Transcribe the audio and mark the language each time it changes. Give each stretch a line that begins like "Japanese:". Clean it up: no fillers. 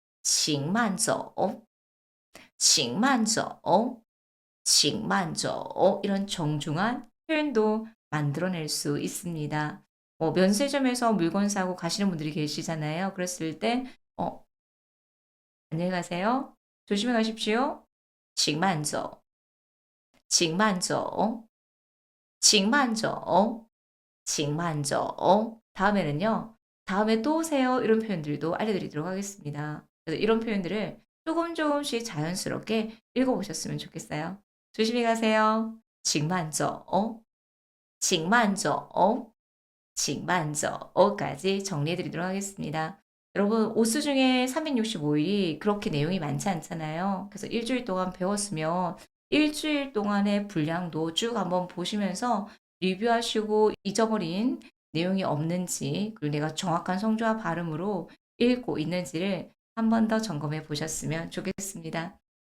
Chinese: 请慢走, 请慢走, 请慢走
Korean: 이런 정중한 표현도 만들어낼 수 있습니다. 면세점에서 물건 사고 가시는 분들이 계시잖아요. 그랬을 때 안녕히 가세요. 조심히 가십시오.
Chinese: 请慢走, 请慢走, 请慢走, 请慢走.
Korean: 다음에는요. 다음에 또 오세요. 이런 표현들도 알려드리도록 하겠습니다. 그래서 이런 표현들을 조금씩 자연스럽게 읽어보셨으면 좋겠어요. 조심히 가세요.
Chinese: 请慢走, 请慢走, 请慢走
Korean: 까지 정리해드리도록 하겠습니다. 여러분 오스 중에 365일이 그렇게 내용이 많지 않잖아요. 그래서 일주일 동안 배웠으면 일주일 동안의 분량도 쭉 한번 보시면서 리뷰하시고 잊어버린 내용이 없는지 그리고 내가 정확한 성조와 발음으로 읽고 있는지를 한 번 더 점검해 보셨으면 좋겠습니다.